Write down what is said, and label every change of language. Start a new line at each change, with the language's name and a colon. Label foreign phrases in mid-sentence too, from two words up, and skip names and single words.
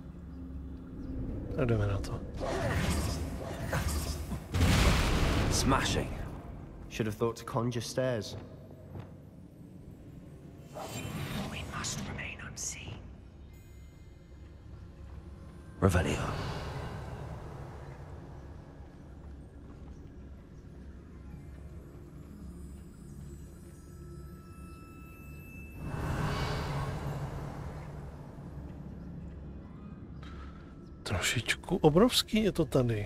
Czech: A jdeme na to.
English: Smashing. Should have thought to conjure stairs. We must remain unseen. Revelio.
Czech: Trošičku obrovský je to tady.